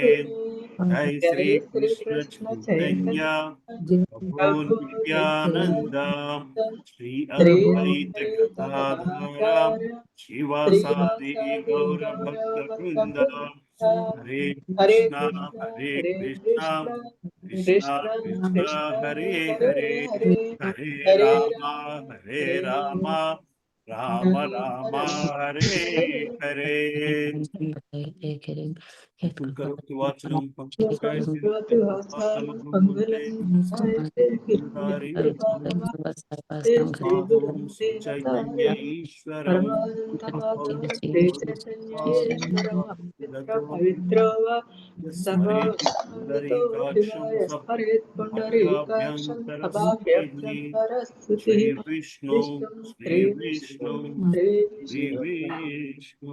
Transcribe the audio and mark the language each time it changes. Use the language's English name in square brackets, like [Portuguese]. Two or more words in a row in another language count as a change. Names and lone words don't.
[Sanskrit] జై శ్రీ కృష్ణ చైతన్య ప్రభు నిత్యానంద శ్రీ అద్వైత గదాధర శివసాది గౌర భక్త బృంద. హరే కృష్ణ హరే కృష్ణ కృష్ణ కృష్ణ హరే హరే హరే రామ హరే రామ రామ రామ హరే హరే. కరోతి వాచనం చైతన్య ఈశ్వరం శ్రీ విష్ణు శ్రీ విష్ణు శ్రీ విష్ణు.